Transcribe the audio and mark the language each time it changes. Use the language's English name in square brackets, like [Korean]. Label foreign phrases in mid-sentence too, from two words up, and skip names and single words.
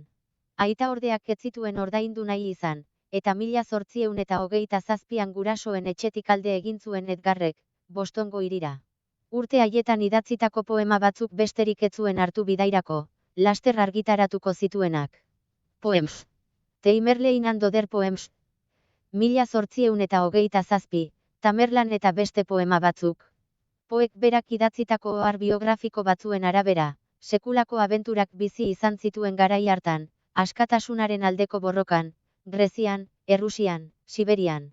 [Basque] Aita ordeak ez zituen ordaindu nahi izan, eta 1827an gurasoen etxetik alde egin zuen Edgarrek, Bostongo hirira. Urte haietan idatzitako poema batzuk besterik ez zuen hartu bidairako, laster argitaratuko zituenak. Poems. Tamerlane and Other Poems. 1827, Tamerlan eta beste poema batzuk. Poek berak idatzitako ohar biografiko batzuen arabera, sekulako abenturak bizi izan zituen garai hartan, askatasunaren aldeko borrokan, Grezian, Errusian, Siberian.